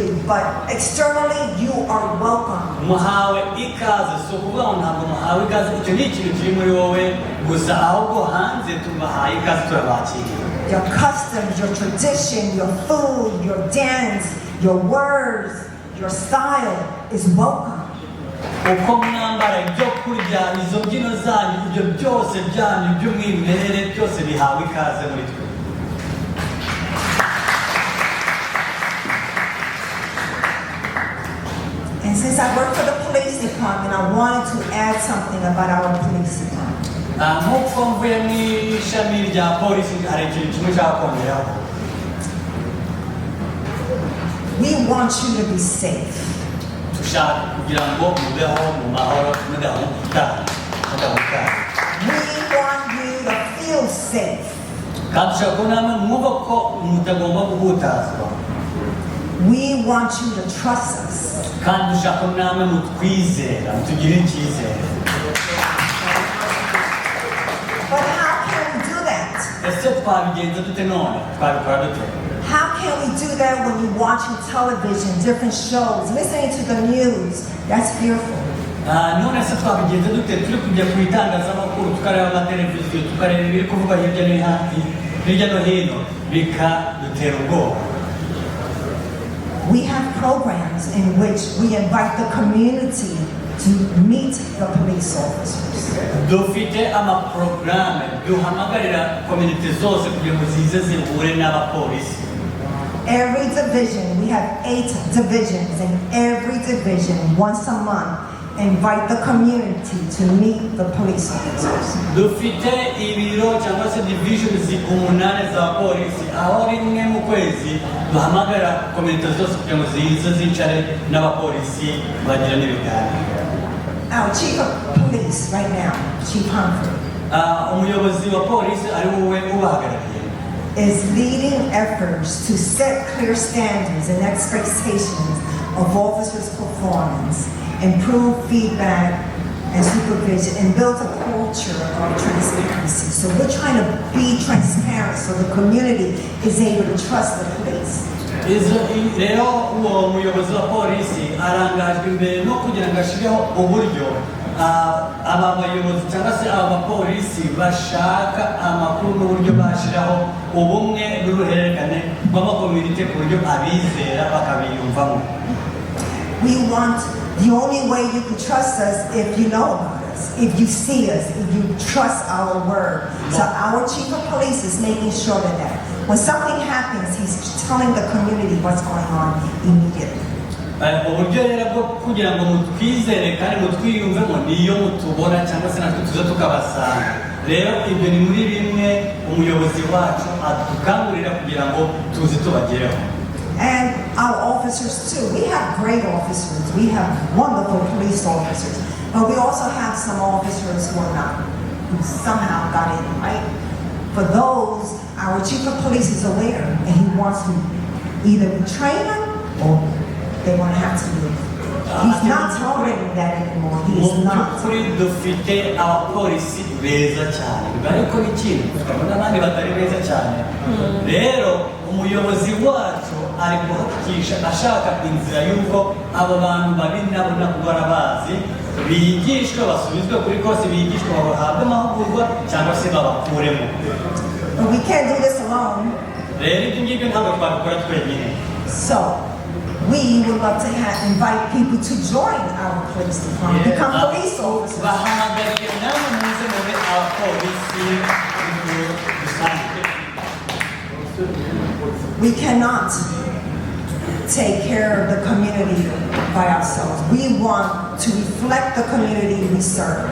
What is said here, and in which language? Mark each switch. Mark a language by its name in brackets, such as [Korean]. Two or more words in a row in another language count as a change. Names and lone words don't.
[English] But externally, you are welcome. Your customs, your tradition, your food, your dance, your words, your style is welcome. [Kinyarwanda] uko mwambara ibyo kurya izo mbyino zanyu ibyo byose byanyu by'umwimerere byose bihawe ikaze muri twe. [English] And since I work for the police department, I wanted to add something about our police department. [Kinyarwanda] nk'uko mvuye mu ishami rya polisi hari ikintu kimwe ushaka kongeraho. [English] We want you to be safe. [Kinyarwanda] dushaka kugira ngo mubeho mu mahoro mudahungabana. [English] We want you to feel safe. [Kinyarwanda] kandi dushaka ko namwe mwumva ko mutagomba guhutazwa. [English] We want you to trust us. [Kinyarwanda] kandi dushaka ko namwe mutwizera mutugire icyizere. [English] But how can we do that? [Kinyarwanda] ese twabigenza dute none twabikora dute? [English] How can we do that when you're watching television, different shows, listening to the news? That's fearful. [Kinyarwanda] none se twabigenza dute turi kujya ku itangazamakuru tukareba amateleviziyo tukareba ibiri kuvugwa hirya no hino bikadutera ubwoba. [English] We have programs in which we invite the community to meet the police officers. [Kinyarwanda] dufite amaporogaramu duhamagarira komite zose kugira ngo zize zihure n'abapolisi. [English] Every division, we have 8 divisions, and every division, once a month, invite the community to meet the police officers. [Kinyarwanda] Dufite ibiro cyangwa se divisions 8 za polisi, aho rimwe mu kwezi duhamagara komite zose kugira ngo zize zicare n'abapolisi bagira n'ibiganiro. [English] Our chief of police right now, Chief Humphrey, [Kinyarwanda] umuyobozi wa polisi ari wowe ubahagarariye, [English] is leading efforts to set clear standards and expectations of officers' performance, improve feedback and supervision, and build a culture of transparency. So we're trying to be transparent so the community is able to trust the police. [Kinyarwanda] rero uwo muyobozi wa polisi arangajwe imbere no kugira ngo ashyireho uburyo aba bayobozi cyangwa se aba bapolisi bashaka amakuru n'uburyo bashyiraho ubumwe n'uruhererekane rw'amakomite ku buryo abizera bakabiyumvamo. [English] We want, the only way you can trust us if you know about us, if you see us, if you trust our word. So our chief of police is making sure that when something happens, he's telling the community what's going on immediately. [Kinyarwanda] uburyo rero bwo kugira ngo mutwizere kandi mutwiyumvemo niyo mutubona cyangwa se natwe tuza tukabasanga. Rero ibyo ni muri bimwe umuyobozi wacu adukangurira kugira ngo tuzi tubagereho. [English] And our officers too. We have great officers. We have wonderful police officers. But we also have some officers who are not, who somehow got in, right? For those, our chief of police is aware and he wants to either retrain them or they want to have to leave. He's not tolerating that anymore. He is not. [Kinyarwanda] Kuri dufite abapolisi beza cyane. Bari ko ikintu tukabona abandi batari beza cyane. Rero umuyobozi wacu ari guhakisha ashaka inzira y'uko aba bantu babi nabo barabazi bigishwa basubizwe kuri kose bigishwa bahabwe amahugurwa cyangwa se babakuremo. [English] But we can't do this alone. [Kinyarwanda] Rero ibyo ngibyo ntabwo twabikora twenyine. [English] So we would love to invite people to join our police department, become police officers. [Kinyarwanda] Bahamagarire namwe muze mube abapolisi dusanzwe. [English] We cannot take care of the community by ourselves. We want to reflect the community we serve.